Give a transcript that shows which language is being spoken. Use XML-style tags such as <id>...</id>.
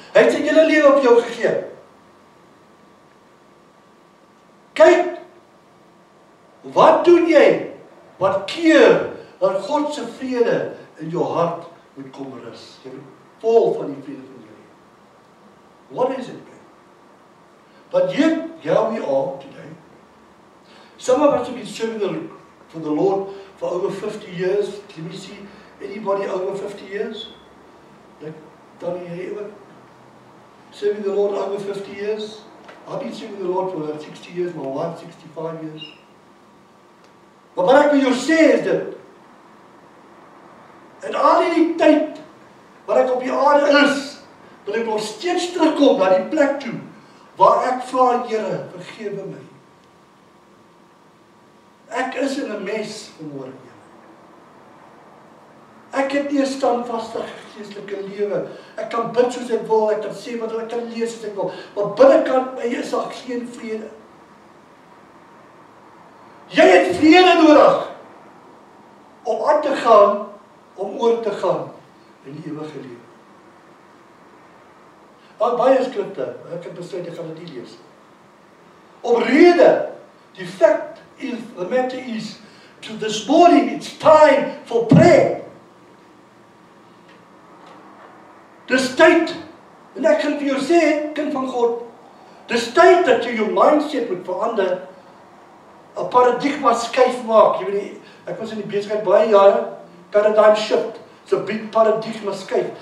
<af>Hy het sy hele lewe op jou gegee. Kyk, wat doen jy? Wat keer dat God se vrede in jou hart moet kom rus? Jy moet vol van die vrede van die Here.</af> <en>What is it? But yet, here we are today. Some of us have been serving for the Lord for over 50 years. Let me see, anybody over 50 years? Like Danny Hayward? Serving the Lord over 50 years? I've been serving the Lord for 60 years, my wife 65 years.</en> <af>Maar wat ek vir jou sê is dit, en al die tyd wat ek op die aarde is, wil ek nog steeds terugkom na die plek toe, waar ek vra, Here, vergewe my. Ek is in 'n mes vanmôre. Ek het nie 'n standvastige geestelike lewe. Ek kan bid soos ek wil, ek kan sê wat ek kan lees soos ek wil, maar binnekant my is daar geen vrede. Jy het vrede nodig om aan te gaan, om oor te gaan in die ewige lewe. Daar baie skrifte, ek het besluit ek gaan dit nie lees. Om rede</af> <en>The fact is, the matter is, to this morning, it's time for prayer.</en> <af>Dis tyd, en ek kan vir jou sê, kind van God, dis tyd dat jy jou mindset moet verander, 'n paradigma skuif maak. Jy weet nie, ek was in die besigheid baie jare, paradigm shift, so 'n big paradigma skuif.</af>